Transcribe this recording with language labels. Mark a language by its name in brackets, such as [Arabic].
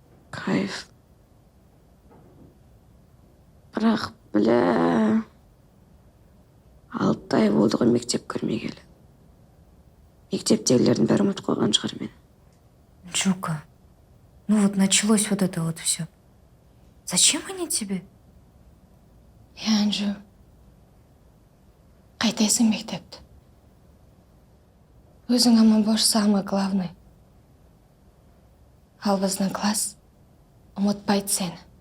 [Russian] Кайф. [Kazakh] Бірақ, бля, Алтай ай болды ғой мектеп көрмегелі. Мектептегілердің бәрі ұмытып қойған шығар мені. [Russian] Джука, ну вот началось вот это вот все. Зачем они тебе? [Kazakh] Анжу, қайтайсың мектепті. Өзің аман бош, [Russian] самый главный. [Kazakh] Ал біздің класс ұмытпайды сені.